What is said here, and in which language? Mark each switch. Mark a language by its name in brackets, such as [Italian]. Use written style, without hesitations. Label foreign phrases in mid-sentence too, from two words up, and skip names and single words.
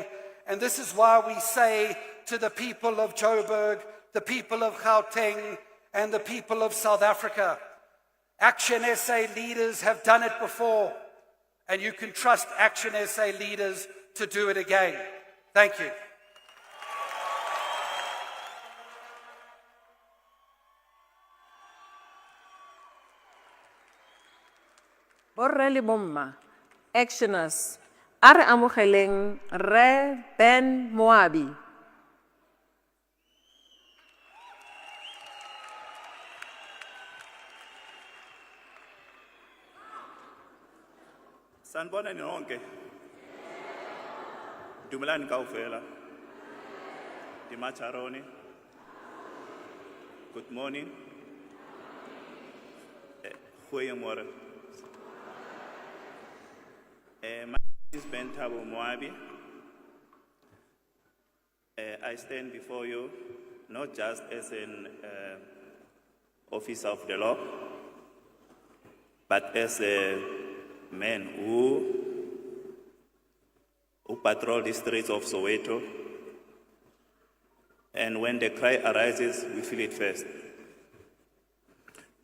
[English] And this is why we say to the people of Joburg, the people of Gauteng, and the people of South Africa, ActionSA leaders have done it before, and you can trust ActionSA leaders to do it again. Thank you. [Tswana] Borre le bomma, actioners, a re amogeleng Re Ben Moabi. [Zulu] Sanibona nonke. [Southern Sotho] Dumelani kaufela. Dimacharoni. [English] Good morning. Goeiemorgen. My name is Ben Thabo Moabi. I stand before you not just as an officer of the law, but as a man who patrol the streets of Soweto, and when the cry arises, we feel it first.